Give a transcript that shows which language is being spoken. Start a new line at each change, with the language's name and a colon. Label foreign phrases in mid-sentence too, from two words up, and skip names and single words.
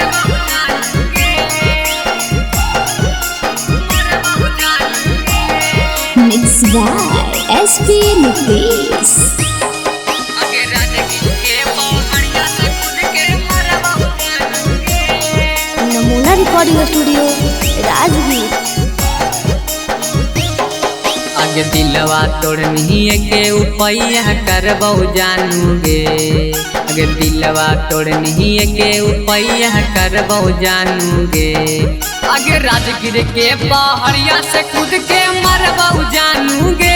English: Mixed by SP Nitesh. Namuna Recording Studio, Rajgir.
Maithili: आगे दिलवा तोड़नी के उपैया करबौ जानूगे। आगे दिलवा तोड़नी के उपैया करबौ जानूगे। आगे राजगीर के पहाड़िया से कूद के मरबौ जानूगे।